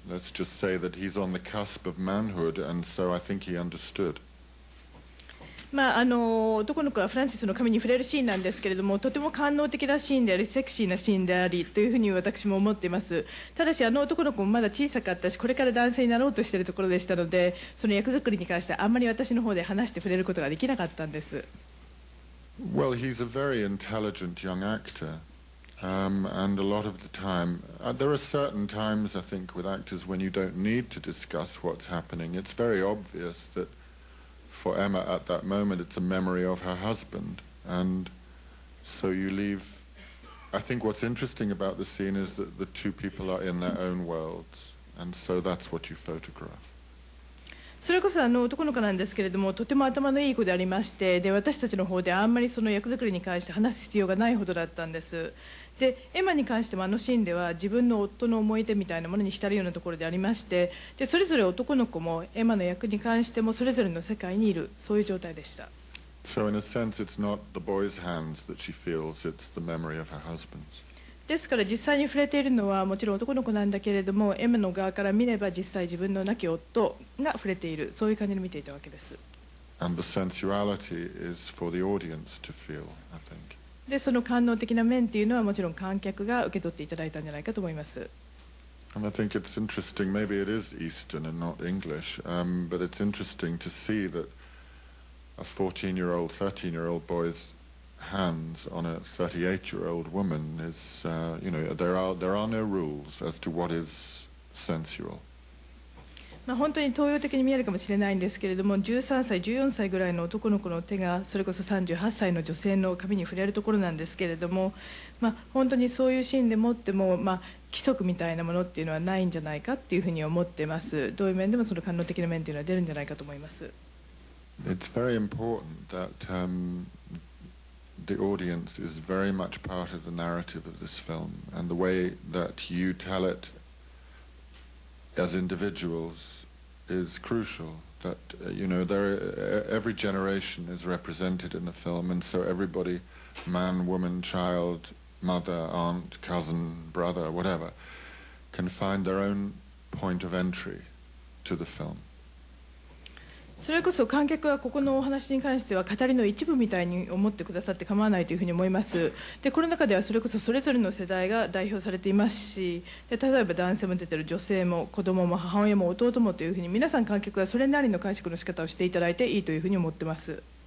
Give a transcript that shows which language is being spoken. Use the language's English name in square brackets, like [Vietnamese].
[English] Let's just say that he's on the cusp of manhood, and so I think he understood. [Japanese] まあ男の子はフランシスの髪に触れるシーンなんですけれども、とても官能的なシーンでありセクシーなシーンでありというふうに私も思っています。ただし男の子もまだ小さかったし、これから男性になろうとしているところでしたので、その役作りに関してあんまり私の方で話して触れることができなかったんです。 [English] Well, he's a very intelligent young actor, and a lot of the time, there are certain times, I think, with actors when you don't need to discuss what's happening. It's very obvious that for Emma at that moment, it's a memory of her husband, and so you leave. I think what's interesting about the scene is that the two people are in their own worlds, and so that's what you photograph. [Japanese] それこそ男の子なんですけれども、とても頭のいい子でありまして、で私たちの方であんまりその役作りに関して話す必要がないほどだったんです。でエマに関してもシーンでは自分の夫の思い出みたいなものに浸るようなところでありまして、でそれぞれ男の子もエマの役に関してもそれぞれの世界にいる、そういう状態でした。 [English] So in a sense, it's not the boy's hands that she feels; it's the memory of her husband's. [Japanese] ですから実際に触れているのはもちろん男の子なんだけれども、エマの側から見れば実際自分の亡き夫が触れている、そういう感じに見ていたわけです。 [English] And the sensuality is for the audience to feel, I think. [Japanese] でその官能的な面っていうのはもちろん観客が受け取っていただいたんじゃないかと思います。 [English] And I think it's interesting, maybe it is Eastern and not English, but it's interesting to see that a 14-year-old, 13-year-old boy's hands on a 38-year-old woman is, there are no rules as to what is sensual. [Japanese] 本当に東洋的に見えるかもしれないんですけれども、13歳、14歳ぐらいの男の子の手がそれこそ38歳の女性の髪に触れるところなんですけれども、本当にそういうシーンでもっても、規則みたいなものっていうのはないんじゃないかっていうふうに思ってます。どういう面でもその官能的な面っていうのは出るんじゃないかと思います。 [English] It's very important that the audience is very much part of the narrative of this film, and the way that you tell it as individuals is crucial. That every generation is represented in the film, and so everybody, man, woman, child, mother, aunt, cousin, brother, whatever, can find their own point of entry to the film. [Japanese] それこそ観客はここのお話に関しては語りの一部みたいに思ってくださって構わないというふうに思います。でこの中ではそれこそそれぞれの世代が代表されていますし、例えば男性も出てる、女性も子供も母親も弟もというふうに皆さん観客はそれなりの解釈の仕方をしていただいていいというふうに思ってます。